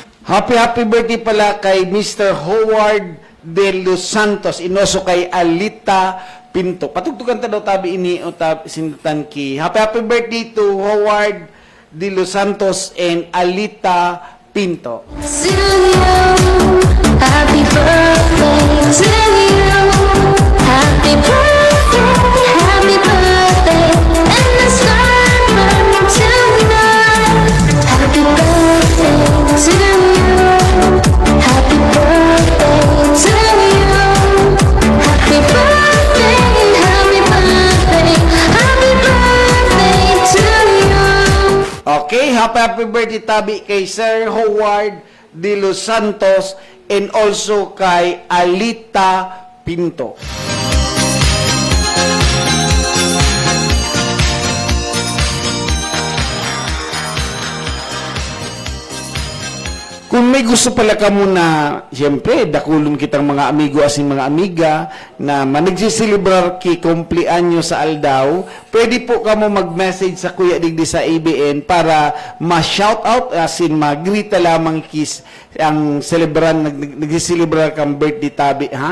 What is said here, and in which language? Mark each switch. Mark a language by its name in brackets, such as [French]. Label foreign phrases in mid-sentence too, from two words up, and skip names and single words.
[English] Happy birthday [Bikol] pala kay Mr. Howard De Los Santos, inoso kay Alita Pinto. Patugtugan ta daw tabi ini o sintan ki. [English] Happy birthday to Howard De Los Santos and Alita Pinto. To you, happy birthday to you. Happy birthday, and the sun burning tonight. Happy birthday to you. Happy birthday to you. Happy birthday, happy birthday, happy birthday to you. Okay, happy birthday [Bikol] tabi kay [English] Sir Howard De Los Santos and also kay Alita Pinto. [Bikol] Kung may gusto pala ka muna, siyempre, dakulon kitang mga amigo asin mga amiga na managsisilibrar ki kumplianyo sa Aldaw, pwede po ka mo mag-message sa Kuya Digdi sa ABN para ma-shoutout asin ma-grita lamang kis ang celebran, nagsisilibrar kang birthday tabi, ha?